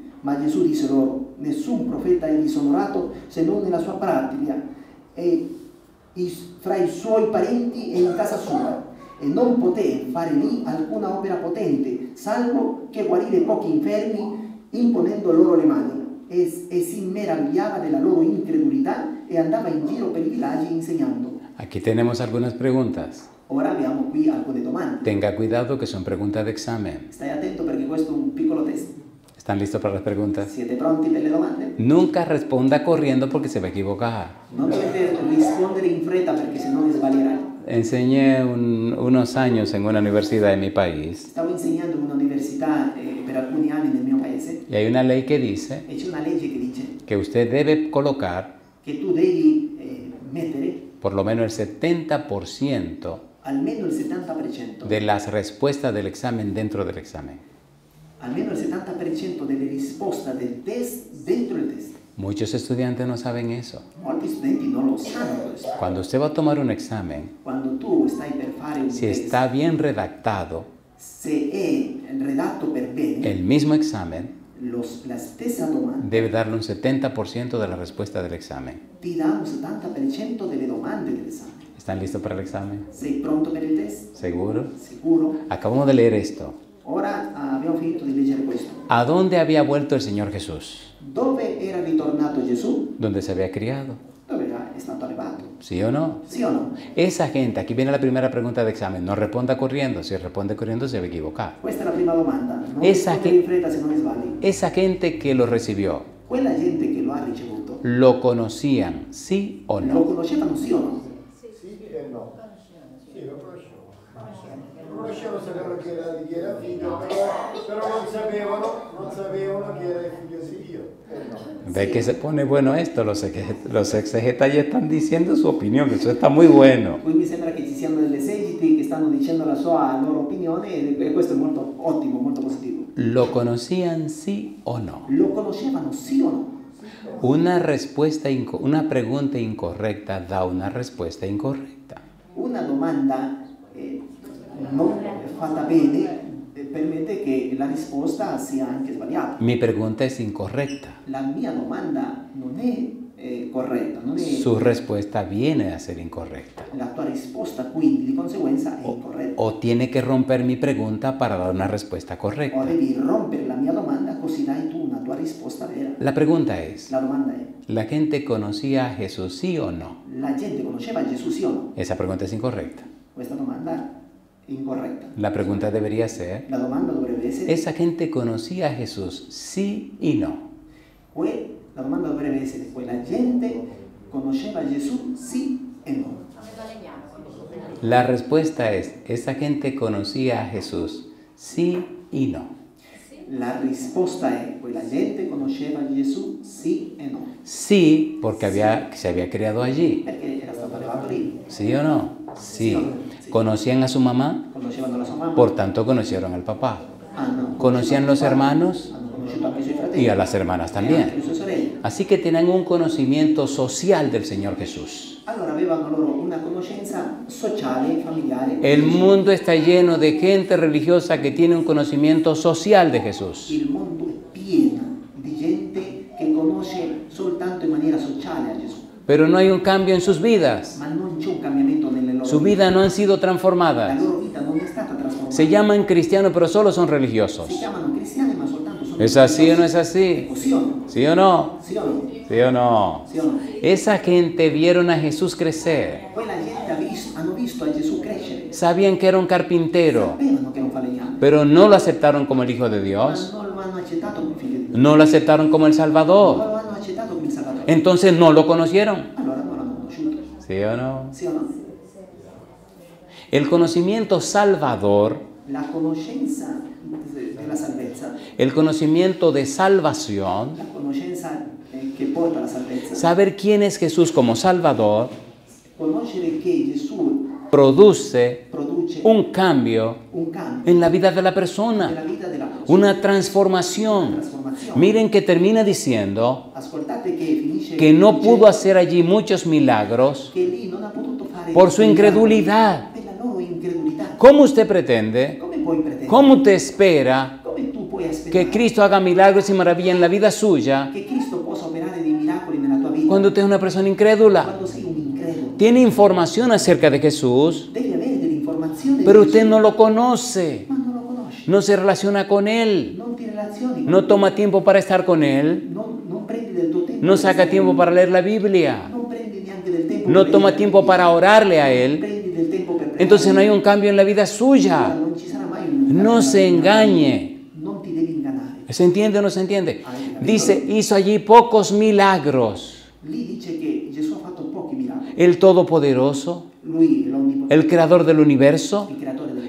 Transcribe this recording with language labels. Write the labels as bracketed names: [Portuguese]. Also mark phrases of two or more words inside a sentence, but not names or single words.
[Italian] Ma Gesù disse loro: nessun profeta è disonorato se non nella sua patria e fra i suoi parenti e in casa sua. E non poté fare lì alcuna opera potente, salvo che guarire pochi infermi imponendo loro le mani. E si meravigliava della loro incredulità e andava in giro per i villaggi insegnando. [Spanish] Aquí tenemos algunas preguntas. [Italian] Ora abbiamo qui alcune domande. [Spanish] Tenga cuidado que son preguntas de examen. [Italian] Stai attento perché questo è un piccolo test. [Spanish] ¿Están listos para las preguntas? [Italian] Siete pronti per le domande? [Spanish] Nunca responda corriendo porque se va a equivocar. [Italian] Non dovete rispondere in fretta perché se no ne sbaglierai. [Spanish] Enseñé unos años en una universidad de mi país [Italian] Stavo insegnando in un'università per alcuni anni nel mio paese [Spanish] y hay una ley que dice [Italian] e c'è una legge che dice [Spanish] que usted debe colocar [Italian] che tu devi mettere [Spanish] por lo menos el 70% [Italian] almeno il 70% [Spanish] de las respuestas del examen dentro del examen. [Italian] almeno il 70% delle risposte del test dentro il test. [Spanish] Muchos estudiantes no saben eso. [Italian] Molti studenti non lo sanno questo. [Spanish] Cuando usted va a tomar un examen, [Italian] Quando tu stai per fare un [Spanish] si [Italian] test, [Spanish] está bien redactado, [Italian] se è redatto per bene, [Spanish] el mismo examen [Italian] la stessa domanda [Spanish] debe darle un 70% de la respuesta del examen. [Italian] ti dà un 70% delle domande dell'esame. [Spanish] ¿Están listos para el examen? [Italian] Sei pronto per il test? [Spanish] ¿Seguro? [Italian] Sicuro? [Spanish] Acabamos de leer esto. [Italian] Ora abbiamo finito di leggere questo. [Spanish] ¿A dónde había vuelto el Señor Jesús? [Italian] Dove era ritornato Gesù? [Spanish] ¿Dónde se había criado? [Italian] Dove è stato allevato? [Spanish] ¿Sí o no? [Italian] Sì o no? [Spanish] Esa gente, aquí viene la primera pregunta de examen, no responda corriendo. Si responde corriendo se va a equivocar. [Italian] Questa è la prima domanda. Non [Spanish] Esa [Italian] rispondere in fretta se non sbagli. [Spanish] Esa gente que lo recibió, [Italian] Quella gente che lo ha ricevuto, [Spanish] ¿lo conocían, sí o [Italian] lo [Spanish] no? [Italian] conoscevano sì o no? Sì e no. Sì, lo conoscevo. Lo conoscevo se ne sapevano che era figlio, però non sapevano che era il figlio di Dio. [Spanish] Ve que se pone bueno esto, los exegetas ya están diciendo su opinión, eso está muy bueno. [Italian] Qui mi sembra che ci siano degli esegeti che stanno dicendo la loro opinione e questo è molto ottimo, molto positivo. [Spanish] ¿Lo conocían sí o no? [Italian] Lo conoscevano sì o no? [Spanish] Una pregunta incorrecta da una respuesta incorrecta. [Italian] Una domanda non fatta bene permette che la risposta sia anche sbagliata. [Spanish] Mi pregunta es incorrecta. [Italian] La mia domanda non è corretta, non è... [Spanish] Su respuesta viene a ser incorrecta. [Italian] La tua risposta quindi di conseguenza è incorretta. [Spanish] O tiene que romper mi pregunta para dar una respuesta [Italian] O [Spanish] correcta. [Italian] devi rompere la mia domanda così dai tu una tua risposta vera. [Spanish] La pregunta es, [Italian] La domanda è: [Spanish] ¿la gente conocía a Jesús sí o no? [Italian] la gente conosceva Gesù sì o no? [Spanish] Esa pregunta es incorrecta. [Italian] Questa domanda è incorretta. [Spanish] La pregunta debería ser, [Italian] La domanda dovrebbe essere: [Spanish] ¿esa gente conocía a Jesús sí y no? [Italian] la domanda dovrebbe essere: quella gente conosceva Gesù sì e no? [Spanish] La respuesta es, esa gente conocía a Jesús sí y no. [Italian] La risposta è: quella gente conosceva Gesù sì e no? [Spanish] Sí, porque se había criado allí. [Italian] Perché era stato allevato lì. [Spanish] ¿Sí o no? Sí. Sí. ¿Conocían a su mamá? [Italian] Conoscevano la sua mamma. [Spanish] Por tanto, conocieron al papá. [Italian] Hanno [Spanish] ¿Conocían los hermanos? [Italian] Hanno conosciuto anche i suoi fratelli. [Spanish] Y a las hermanas [Italian] E anche le [Spanish] también. [Italian] sue sorelle. [Spanish] Así que tenían un conocimiento social del Señor Jesús. [Italian] Allora avevano loro una conoscenza sociale, familiare. [Spanish] El mundo está lleno de gente religiosa que tiene un conocimiento social de Jesús. [Italian] Il mondo è pieno di gente che conosce soltanto in maniera sociale a Gesù, [Spanish] Pero no hay un cambio en sus vidas. [Italian] ma non c'è un cambiamento nelle loro [Spanish] Su [Italian] vite. [Spanish] vida no han sido [Italian] La [Spanish] transformadas. [Italian] loro vita non è stata trasformata. [Spanish] Se llaman cristianos, pero solo son religiosos. [Italian] Si chiamano cristiani, ma soltanto sono [Spanish] ¿Es así o no [Italian] religiosi. [Spanish] es así? [Italian] Ecco, sì o no? [Spanish] ¿Sí o no? [Italian] Sì o no? [Spanish] ¿Sí o no? [Italian] Sì o no? [Spanish] Esa gente vieron a Jesús crecer. [Italian] Poi la gente hanno visto a Gesù crescere. [Spanish] Sabían que era un carpintero, [Italian] Sapevano che era un falegname, [Spanish] pero no lo aceptaron como el Hijo de [Italian] ma [Spanish] Dios. [Italian] non lo hanno accettato come figlio di Dio. [Spanish] No lo aceptaron como el [Italian] Non [Spanish] Salvador. [Italian] lo hanno accettato come Salvatore. [Spanish] Entonces no lo conocieron. [Italian] Allora non l'hanno conosciuto. [Spanish] ¿Sí o no? [Italian] Sì o no? [Spanish] El conocimiento salvador, [Italian] La conoscenza della salvezza, [Spanish] el conocimiento de salvación, [Italian] la conoscenza che porta alla salvezza, [Spanish] saber quién es Jesús como Salvador, [Italian] conoscere che Gesù [Spanish] produce [Italian] produce [Spanish] un cambio [Italian] un cambio [Spanish] en la vida de la [Italian] nella [Spanish] persona, [Italian] vita della persona, [Spanish] una transformación. [Italian] trasformazione. [Spanish] Miren que termina diciendo [Italian] Ascoltate che finisce [Spanish] que no [Italian] dicendo [Spanish] pudo hacer allí muchos milagros [Italian] che lì non ha potuto fare [Spanish] por su [Italian] miracoli [Spanish] incredulidad. [Italian] per la loro incredulità. [Spanish] ¿Cómo usted pretende, [Italian] Come puoi pretendere? [Spanish] cómo usted espera [Italian] Come tu puoi [Spanish] que [Italian] aspettare [Spanish] Cristo haga milagros y maravillas en la vida suya [Italian] che Cristo possa operare dei miracoli nella tua vita [Spanish] cuando usted es una persona incrédula? [Italian] quando sei un incredulo? [Spanish] Tiene información acerca de Jesús, [Italian] Devi avere delle informazioni [Spanish] pero [Italian] di [Spanish] usted [Italian] Gesù, [Spanish] no lo conoce, [Italian] ma non lo conosci, [Spanish] no se relaciona con Él, [Italian] non ti relazioni con [Spanish] no [Italian] lui, [Spanish] toma tiempo para estar con Él, [Italian] non prendi del tuo tempo, [Spanish] no [Italian] per [Spanish] saca [Italian] stare [Spanish] tiempo [Italian] con [Spanish] para [Italian] lui, [Spanish] leer la Biblia, [Italian] non prendi neanche del tempo [Spanish] no [Italian] per [Spanish] toma [Italian] leggere [Spanish] tiempo [Italian] la Bibbia, [Spanish] para orarle a [Italian] non [Spanish] Él. [Italian] prendi del tempo per pregare. [Spanish] Entonces no hay un cambio en la vida [Italian] Allora [Spanish] suya. [Italian] non ci sarà mai un [Spanish] No [Italian] cambio [Spanish] se [Italian] nella vita. [Spanish] engañe. [Italian] Non ti devi ingannare. [Spanish] ¿Se entiende o no se entiende? Dice, hizo allí pocos milagros. [Italian] Lì dice che Gesù ha fatto pochi miracoli. [Spanish] El Todopoderoso, [Italian] Lui, l'Onnipotente, [Spanish] el Creador del universo, [Italian] il creatore del